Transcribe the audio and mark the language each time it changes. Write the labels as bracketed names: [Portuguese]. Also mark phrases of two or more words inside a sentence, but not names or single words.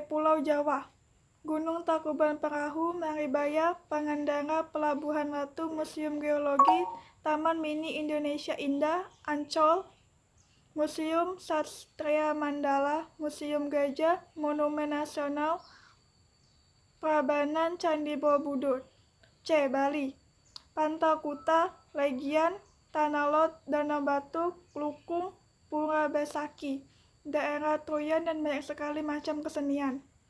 [Indonesian] Pulau Jawa, Gunung Tangkuban Perahu, Maribaya, Pangandaran, Pelabuhan Ratu, Museum Geologi, Taman Mini Indonesia Indah, Ancol, Museum Satria Mandala, Museum Gajah, Monumen Nasional, Prambanan, Candi Borobudur. C. Bali, Pantai Kuta, Legian, Tanah Lot, Danau Batu, Klukung, Pura Besaki, daerah Troyan, dan banyak sekali macam kesenian.